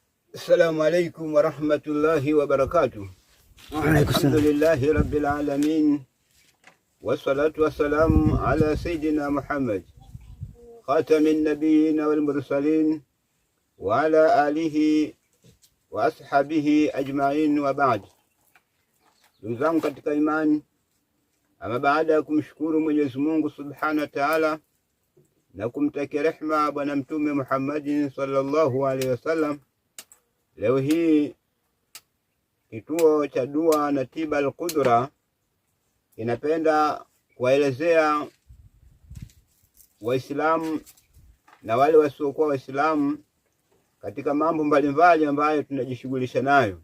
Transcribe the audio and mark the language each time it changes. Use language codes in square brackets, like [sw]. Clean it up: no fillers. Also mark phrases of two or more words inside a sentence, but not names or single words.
[ar] السلام عليكم ورحمة الله وبركاته. الحمد لله رب العالمين، والصلاة والسلام على سيدنا محمد خاتم النبيين والمرسلين وعلى آله وأصحابه أجمعين وبعد. [sw] Ndugu zangu katika imani, ama baada ya kumshukuru Mwenyezi Mungu [ar] سبحانه وتعالى [sw] na kumtakia rehma bwana mtume Muhammadin [ar] صلى الله عليه وسلم, [sw] leo hii kituo cha dua na tiba Al-Qudra inapenda kuwaelezea Waislamu na wale wasiokuwa Waislamu katika mambo mbalimbali ambayo tunajishughulisha nayo.